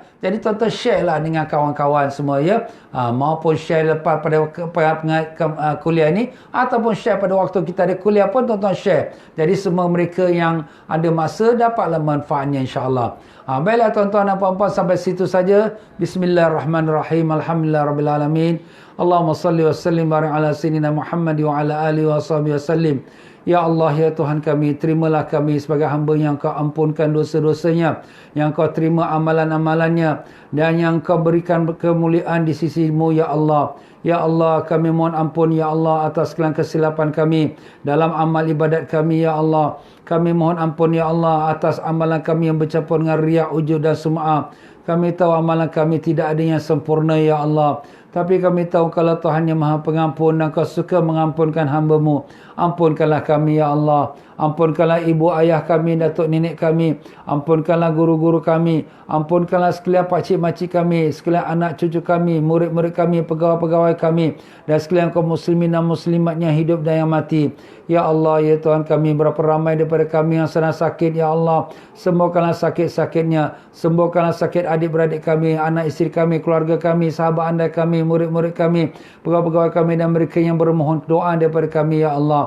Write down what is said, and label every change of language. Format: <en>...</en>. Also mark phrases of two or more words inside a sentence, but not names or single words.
<ms>Jadi tuan-tuan share lah dengan kawan-kawan semua ya. Maupun share lepas pada kuliah ni. Ataupun share pada waktu kita ada kuliah pun tuan-tuan share. Jadi semua mereka yang ada masa dapatlah manfaatnya insyaAllah. Baiklah tuan-tuan dan puan-puan, sampai situ saja.</ms> <ar>بسم الله الرحمن الرحيم. الحمد لله الرحمن الرحيم. اللهم صل وسلم بارك على سيدنا محمد وعلى آله وصحبه وسلم.</ar> <ms>Ya Allah, ya Tuhan kami, terimalah kami sebagai hamba yang Kau ampunkan dosa-dosanya, yang Kau terima amalan-amalannya, dan yang Kau berikan kemuliaan di sisi-Mu, ya Allah. Ya Allah, kami mohon ampun, ya Allah, atas segala kesilapan kami dalam amal ibadat kami, ya Allah. Kami mohon ampun, ya Allah, atas amalan kami yang bercampur dengan riak, ujub dan sum'ah. Kami tahu amalan kami tidak ada yang sempurna, ya Allah. Tapi kami tahu kalau Tuhan yang Maha Pengampun dan Kau suka mengampunkan hamba-Mu. Ampunkanlah kami, ya Allah. Ampunkanlah ibu ayah kami, datuk nenek kami. Ampunkanlah guru-guru kami. Ampunkanlah sekalian pakcik-makcik kami, sekalian anak cucu kami, murid-murid kami, pegawai-pegawai kami, dan sekalian kaum muslimin dan muslimatnya hidup dan yang mati. Ya Allah, ya Tuhan kami, berapa ramai daripada kami yang sedang sakit, ya Allah. Sembuhkanlah sakit-sakitnya. Sembuhkanlah sakit adik-beradik kami, anak isteri kami, keluarga kami, sahabat anda kami, murid-murid kami, pegawai-pegawai kami, dan mereka yang bermohon doa daripada kami, ya Allah.</ms>